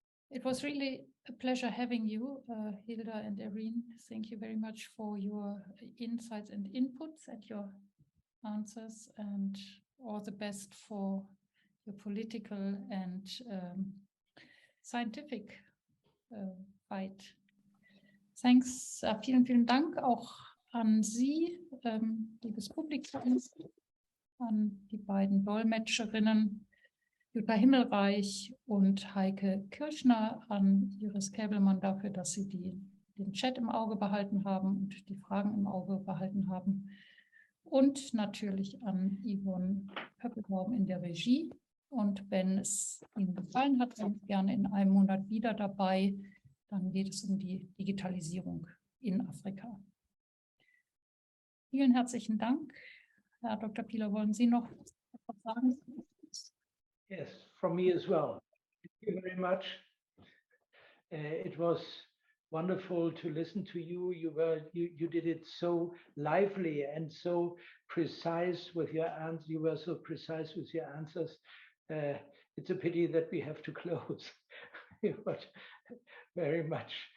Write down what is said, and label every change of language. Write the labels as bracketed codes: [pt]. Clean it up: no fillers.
[en] It was really a pleasure having you, Hilda and Irene. Thank you very much for your insights and inputs and your answers, and all the best for your political and scientific fight. Thanks, [de] vielen, vielen Dank auch an Sie, liebes Publikum, an die beiden Dolmetscherinnen Jutta Himmelreich und Heike Kirschner, an Iris Käbelmann dafür, dass Sie den Chat im Auge behalten haben und die Fragen im Auge behalten haben. Und natürlich an Yvonne Pöppelbaum in der Regie. Und wenn es Ihnen gefallen hat, sind Sie gerne in einem Monat wieder dabei. Dann geht es um die Digitalisierung in Afrika. Vielen herzlichen Dank. Herr Dr. Pieler, wollen Sie noch etwas sagen? [en] Yes, from me as well. Thank you very much. It was wonderful to listen to you. You did it so lively and so precise with your answers. You were so precise with your answers. It's a pity that we have to close, but very much